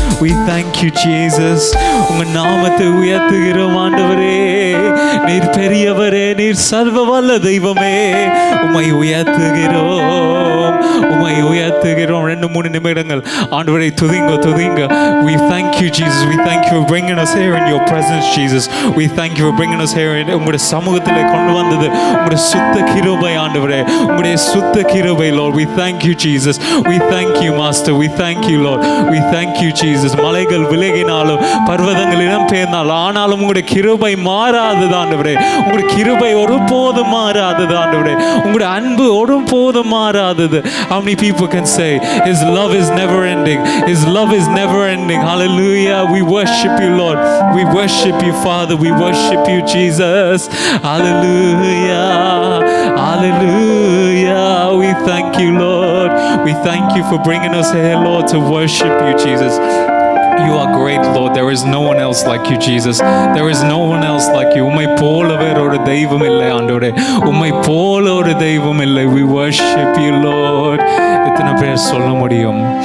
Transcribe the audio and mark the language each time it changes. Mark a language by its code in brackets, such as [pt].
[en] We thank you Jesus. [ta] உங்க நாமத்தை உயர்த்துகிறோம் ஆண்டவரே. நீர் பெரியவரே, நீர் சர்வ வல்ல தெய்வமே, உம்மை உயர்த்துகிறோம், உம்மை உயர்த்துகிறோம். 2-3 நிமிடங்கள் ஆண்டவரை துதிங்க, துதிங்க. [en] We thank you Jesus, we thank you for bringing us here in your presence Jesus, we thank you for bringing us here. [ta] உம்முடைய சமூகத்திலே கொண்டு வந்தது உம்முடைய சுத்த கிருபை ஆண்டவரே, உம்முடைய சுத்த கிருபை Lord. [en] We thank you Jesus, we thank you Master, we thank you Lord, we thank you Jesus. [ta] மலைகள் விலகினாலும் பர்வதங்கள் இடம்பெயர்ந்தாலும் ஆனாலும் உங்களுடைய கிருபை மாறாதது ஆண்டவரே, உங்களுடைய கிருபை ஒருபோதும் மாறாதது ஆண்டவரே, உங்களுடைய அன்பு ஒருபோதும் மாறாதது. [en] How many people can say his love is never ending, his love is never ending? Hallelujah. We worship you Lord, we worship you Father, we worship you Jesus. Hallelujah, hallelujah. We thank you Lord, we thank you for bringing us here Lord to worship you Jesus. You are great Lord, there is no one else like you Jesus, there is no one else like you. [ta] உம்மை போல வேற ஒரு தெய்வம் இல்லை ஆண்டவரே, உம்மை போல ஒரு தெய்வம் இல்லை. [en] We worship you Lord. [ta] எத்தனை பேர் சொல்ல முடியும்?